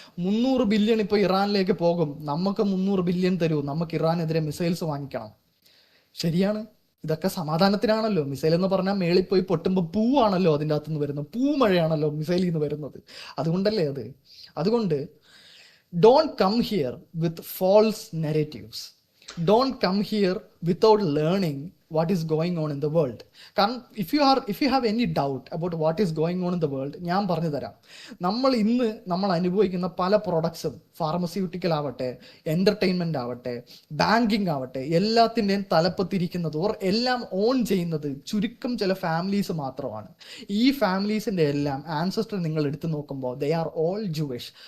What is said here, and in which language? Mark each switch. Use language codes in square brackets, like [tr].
[ml] 300 billion ഇപ്പോൾ ഇറാനിലേക്ക് പോകും, നമുക്ക് 300 ബില്യൺ തരൂ, നമുക്ക് ഇറാനെതിരെ മിസൈൽസ് വാങ്ങിക്കണം. ശരിയാണ്, ഇതൊക്കെ സമാധാനത്തിനാണല്ലോ. മിസൈൽ എന്ന് പറഞ്ഞാൽ മേളിൽ പോയി പൊട്ടുമ്പോൾ പൂവാണല്ലോ അതിൻ്റെ അകത്തുനിന്ന് വരുന്നത്, പൂമഴയാണല്ലോ മിസൈലിൽ നിന്ന് വരുന്നത്. അതുകൊണ്ടല്ലേ അതുകൊണ്ട് [en] Don't come here with false narratives. don't come here without learning what is going on in the world. [ml] കാരണം [en] if you have any doubt about what is going on in the world, [ml] ഞാൻ പറഞ്ഞു തരാം. നമ്മൾ അനുഭവിക്കുന്ന പല പ്രൊഡക്ട്സും, pharmaceutical ആവട്ടെ, entertainment ആവട്ടെ, banking ആവട്ടെ, എല്ലാത്തിൻ്റെയും തലപ്പത്തിരിക്കുന്നത് എല്ലാം ഓൺ ചെയ്യുന്നത് ചുരുക്കം ചില ഫാമിലീസ് മാത്രമാണ്. ഈ ഫാമിലീസിന്റെ എല്ലാം ആൻസസ്റ്റർ നിങ്ങൾ എടുത്തു നോക്കുമ്പോൾ [en] they are all Jewish.